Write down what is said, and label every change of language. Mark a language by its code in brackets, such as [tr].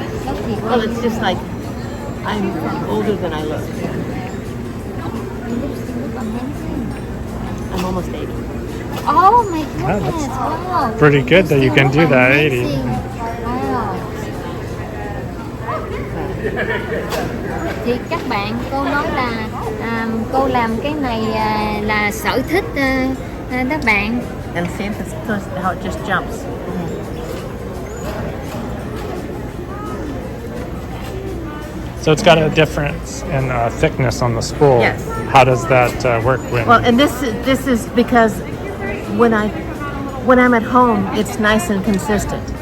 [en] Healthy way. Well, it's just like I'm older than I look. You look amazing. I'm almost 80. Oh my Wow, goodness! Wow. pretty good that you can do that, 80. Amazing. Wow. [vi] Thì các bạn, cô nói là cô làm cái này là sở thích đó bạn. [en] And see how it just jumps. So it's got a difference in thickness on the spool. Yes. How does that work when? Well, and this is because when I'm at home, it's nice and consistent.